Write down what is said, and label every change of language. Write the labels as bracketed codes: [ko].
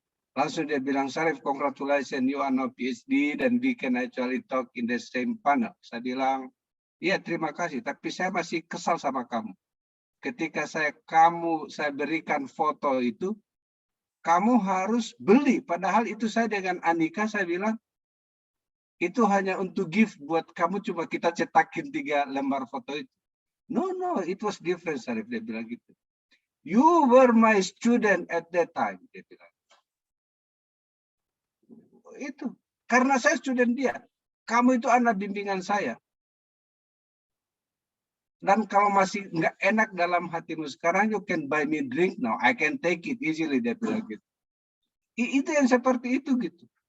[id] Langsung dia bilang, [en] Syarif, congratulations, you are now PhD, [id] dan [en] we can actually talk in the same panel. [id] Saya bilang, iya, terima kasih, tapi saya masih kesal sama kamu. Ketika saya berikan foto itu, kamu harus beli. Padahal itu saya dengan Anika, saya bilang, itu hanya untuk gift buat kamu, cuma kita cetakin 3 lembar foto itu. [en] No, it was different, Syarif, [id] dia bilang gitu. [en] You were my student at that time, [id] dia bilang. Itu, karena saya student dia. Kamu itu anak bimbingan saya. Dan kalau masih nggak enak dalam hatimu sekarang, [en] you can buy me drink now. I can take it easily, [id] dia bilang gitu. Itu yang seperti itu gitu.